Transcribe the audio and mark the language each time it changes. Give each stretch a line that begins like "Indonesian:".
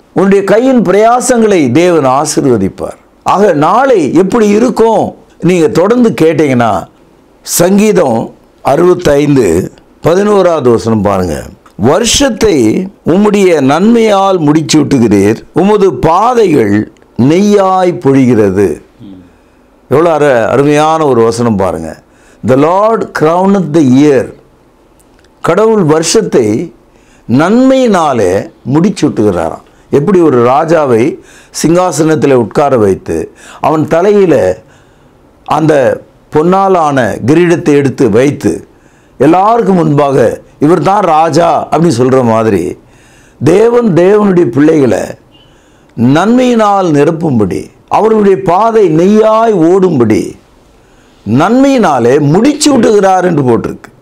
Tamil: உன்னுடைய கையின் பிரயாசங்களை தேவன் ஆசீர்வதிப்பார். ஆக நாளை எப்படி இருக்கும் நீங்கள் தொடர்ந்து கேட்டீங்கன்னா சங்கீதம் 65:11 பாருங்க. வருஷத்தை உம்முடைய நன்மையால் முடிச்சு விட்டுகிறீர், உமது பாதைகள் நெய்யாய் பொழிகிறது. எவ்வளோ அருமையான ஒரு வசனம் பாருங்க.
English: The Lord crowneth the year.
Tamil: கடவுள் வருஷத்தை நன்மையினாலே முடிச்சுட்டுகிறாராம். எப்படி ஒரு ராஜாவை சிங்காசனத்தில் உட்கார வைத்து அவன் தலையில் அந்த பொன்னாலான கிரீடத்தை எடுத்து வைத்து எல்லாருக்கும் முன்பாக இவர் தான் ராஜா அப்படின்னு சொல்கிற மாதிரி தேவனுடைய பிள்ளைகளை நன்மையினால் நிரப்பும்படி, அவர்களுடைய பாதை நெய்யாய் ஓடும்படி நன்மையினாலே முடிச்சு விட்டுகிறார் என்று போட்டிருக்கு.